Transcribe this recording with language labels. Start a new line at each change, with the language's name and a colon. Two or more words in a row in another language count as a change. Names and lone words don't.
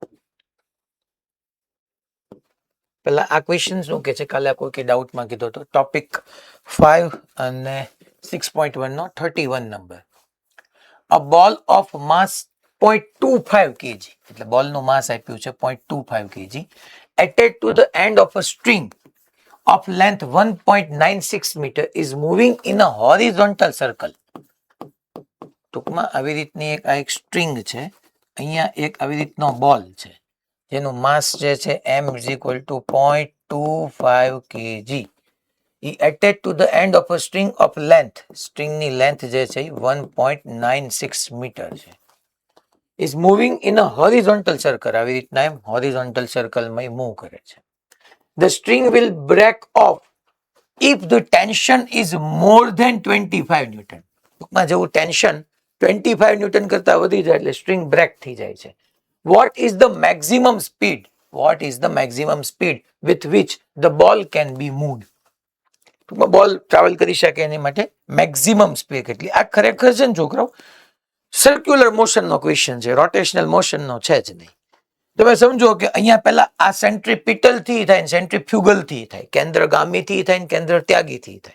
Gujarati: પહેલા આ ક્વેશ્ચન શું કે છે કાલે કોઈ ડાઉટમાં કીધો હતો ટોપિક 5 અને 6.1 નો 31 નંબર.
English: a ball of mass 0.25 kg
Gujarati: એટલે બોલનું માસ આપ્યું છે
English: 0.25 kg attached to the end of a string of length 1.96 meter is moving in a horizontal circle.
Gujarati: ટૂંકમાં આવી રીતની એક સ્ટ્રિંગ છે, અહીંયા એક આવી રીતનો બોલ છે જેનું માસ જે છે
English: m is equal to 0.25 kg
Gujarati: એ
English: attached to the end of a string of length,
Gujarati: સ્ટ્રિંગની લેન્થ જે છે 1.96 મીટર છે,
English: is moving in a horizontal circle.
Gujarati: આવી રીતના એમ
English: horizontal circle
Gujarati: માં મૂવ કરે છે.
English: The string will break off if the tension is more than 25 Newton.
Gujarati: ટૂંકમાં જેવું ટેન્શન 25 ન્યૂટન કરતા વધી જાય એટલે સ્ટ્રિંગ બ્રેક થઈ જાય છે.
English: What is the maximum speed? What is the maximum speed with which the ball can be moved?
Gujarati: ટૂંકમાં બોલ ટ્રાવેલ કરી શકે એની માટે
English: maximum speed
Gujarati: કેટલી? આ ખરેખર છે ને છોકરાઓ
English: circular motion
Gujarati: ક્વેશ્ચન છે,
English: rotational motion
Gujarati: છે જ નહીં. તમે સમજો કે અહીંયા પહેલા આ સેન્ટ્રીપિટલ થી થાય, સેન્ટ્રીફ્યુગલ થી થાય, કેન્દ્રગામી થી થાય, કેન્દ્ર ત્યાગી થી થાય.